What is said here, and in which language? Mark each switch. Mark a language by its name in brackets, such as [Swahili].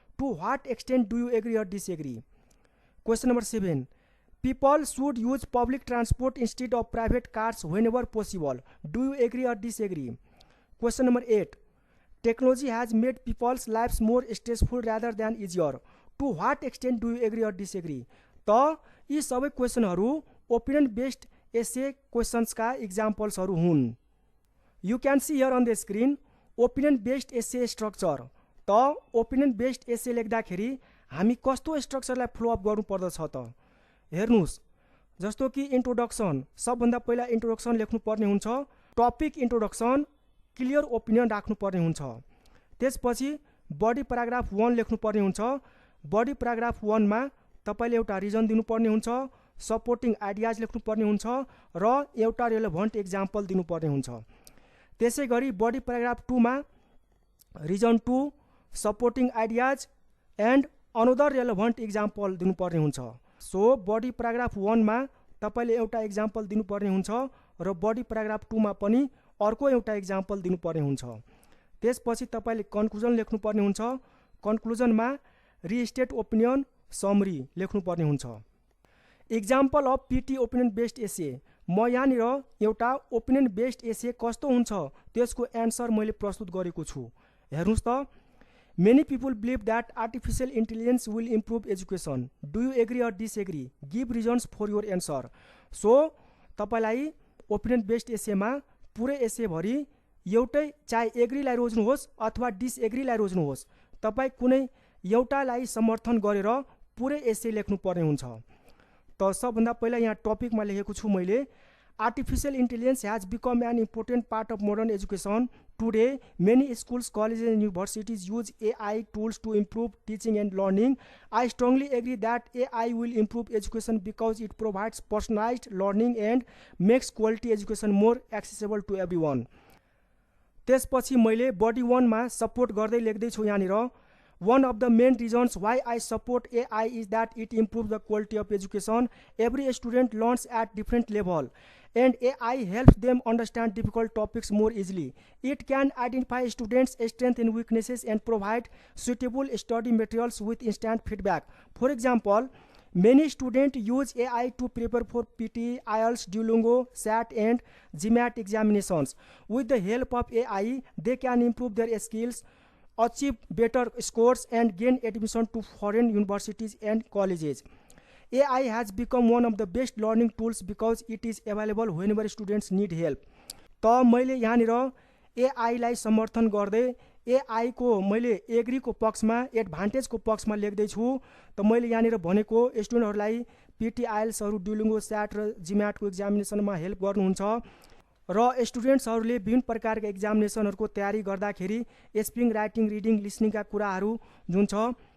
[English] To what extent do you agree or disagree? Question number 7, people should use public transport instead of private cars whenever possible. Do you agree or disagree? Question number 8, technology has made people's lives more stressful rather than easier. To what extent do you agree or disagree? [Nepali] त यी सबै क्वेसनहरू opinion based एसे क्वेसन्सका इक्जाम्पल्सहरू हुन्। [English] You can see here on the screen opinion based essay structure. [Nepali] त opinion based एसे लेख्दाखेरि हामी कस्तो स्ट्रक्चरलाई flow up गर्नुपर्दछ त हेर्नुहोस्। जस्तो कि इन्ट्रोडक्सन, सबभन्दा पहिला इन्ट्रोडक्सन लेख्नुपर्ने हुन्छ। टपिक इन्ट्रोडक्सन, क्लियर ओपिनियन राख्नुपर्ने हुन्छ। त्यसपछि बडी प्याराग्राफ 1 लेख्नुपर्ने हुन्छ। बडी प्याराग्राफ 1 मा तपाईले एउटा रिजन दिनुपर्ने हुन्छ, सपोर्टिङ आइडियाज लेख्नुपर्ने हुन्छ र एउटा रेलेभन्ट एक्जाम्पल दिनुपर्ने हुन्छ। त्यसै गरी बडी प्याराग्राफ 2 मा reason 2, supporting ideas and another रेलेभन्ट example दिनुपर्ने हुन्छ। सो बडी प्याराग्राफ 1 मा तपाईले एउटा एक्जाम्पल दिनुपर्ने हुन्छ र बडी प्याराग्राफ 2 मा पनि अर्को एउटा एक्जाम्पल दिनुपर्ने हुन्छ। त्यसपछि तपाईले कन्क्लुजन लेख्नुपर्ने हुन्छ। कन्क्लुजनमा रिस्टेट ओपिनियन समरी लेख्नुपर्ने हुन्छ। [English] Example of PT opinion based essay. [Nepali] म यहाँनिर एउटा ओपिनियन बेस्ड एसे कस्तो हुन्छ त्यसको एन्सर मैले प्रस्तुत गरेको छु। हेर्नुहोस् त, [English] Many people believe that artificial intelligence will improve education. Do you agree or disagree? Give reasons for your answer. [Nepali] So तपाईलाई ओपिनियन बेस्ड एसेमा पुरै एसेभरि एउटै चाहे एग्रीलाई रोज्नुहोस् अथवा डिसएग्रीलाई रोज्नुहोस्, तपाईँ कुनै एउटालाई समर्थन गरेर पुरै एसे लेख्नुपर्ने हुन्छ। त सबभन्दा पहिला यहाँ टपिकमा लेखेको छु मैले, [English] Artificial intelligence has become an important part of modern education. Today many schools, colleges and universities use AI tools to improve teaching and learning. I strongly agree that AI will improve education because it provides personalised learning and makes quality education more accessible to everyone. [Nepali] त्यसपछि मैले body 1 मा support गर्दै लेख्दैछु यहाँनिर, [English] one of the main reasons why I support AI is that it improves the quality of education. Every student learns at different level and AI helps them understand difficult topics more easily. It can identify students' strengths and weaknesses and provide suitable study materials with instant feedback. For example, many students use AI to prepare for PT, IELTS, Duolingo, SAT and GMAT examinations. With the help of AI, they can improve their skills, achieve better scores and gain admission to foreign universities and colleges. AI has become one of the best learning tools because it is available whenever students need help. [Nepali] त मैले यहाँनिर AI लाई समर्थन गर्दै AI को मैले Agrico पक्षमा, एडभान्टेजको पक्षमा लेख्दै छु। त मैले यहाँनिर भनेको स्टुडेन्टहरूलाई PT, IELTS हरू, Duolingo, SAT र GMAT को एक्जामिनेसनमा हेल्प गर्नुहुन्छ र स्टुडेन्ट्सहरूले विभिन्न प्रकारका एक्जामिनेसनहरूको तयारी गर्दाखेरि स्पिकिङ, राइटिङ, रिडिङ, लिसनिङका कुराहरू जुन छ